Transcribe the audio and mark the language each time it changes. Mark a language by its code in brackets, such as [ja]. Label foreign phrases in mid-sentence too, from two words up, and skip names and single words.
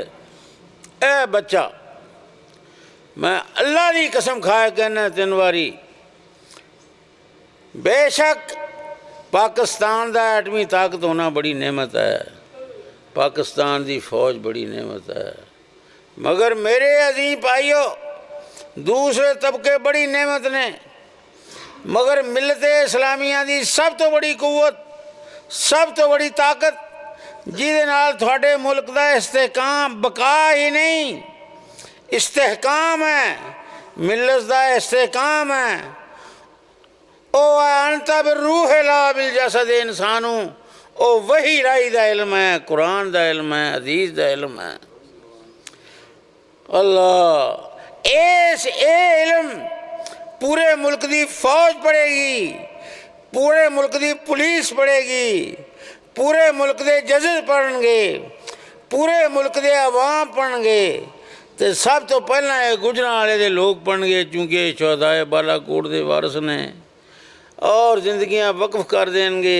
[pa] اے بچہ، میں اللہ دی قسم کھائے کہنا تین واری، بے شک پاکستان دا ایٹمی طاقت ہونا بڑی نعمت ہے، پاکستان دی فوج بڑی نعمت ہے، مگر میرے عزیز بھائیو دوسرے طبقے بڑی نعمت نے، مگر ملت اسلامیہ دی سب تو بڑی قوت، سب تو بڑی طاقت جہدے نال تھوڑے ملک دا استحکام، بقا ہی نہیں استحکام ہے، ملت دا استحکام ہے، او [ar] انت بالروح لا بالجسد [pa] انسانوں، او وہی رائی دا علم ہے، قرآن دا علم ہے، حدیث دا علم ہے۔ اللہ اے علم پورے ملک دی فوج پڑھے گی، پورے ملک دی پولیس پڑھے گی، پورے ملک دے ججز پڑھن گے، پورے ملک دے عوام پڑھن گے، تو سب تو پہلا ہے گجراں والے دے لوگ پڑھن گے، چونکہ شہدائے بالا کوٹ دے وارث نے، اور زندگیاں وقف کر دیں گے۔